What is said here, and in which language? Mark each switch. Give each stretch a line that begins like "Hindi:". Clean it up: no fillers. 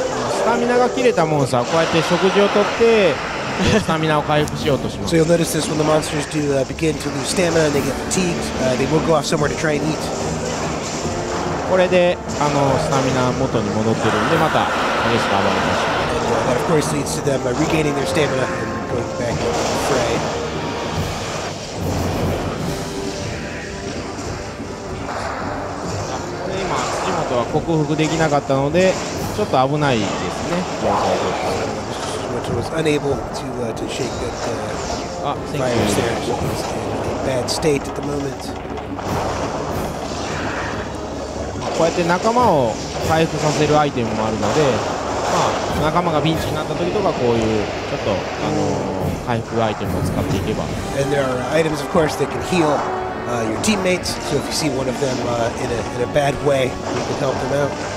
Japanese: スタミナが切れたモンスターはこうやって食事をとってスタミナを回復しようとします。
English: So you'll notice this when the monsters do begin to lose stamina and they get fatigued, they will go off somewhere to try and eat.
Japanese: これでスタミナ元に戻ってるんでまた激しく暴れましょう。
English: That of course leads to them regaining their stamina and going back into the fray.
Japanese: これ今辻本は克服できなかったのでちょっと危ないですね。
English: Which was unable to shake that virus there. So he's in a bad state at the moment.
Japanese: こうやって仲間を回復させるアイテムもあるので、まあ、仲間がピンチになった時とかこういうちょっと、回復アイテムを使っていけば。
English: And there are items, of course, that can heal your teammates. So if you see one of them in a bad way, you can help them out.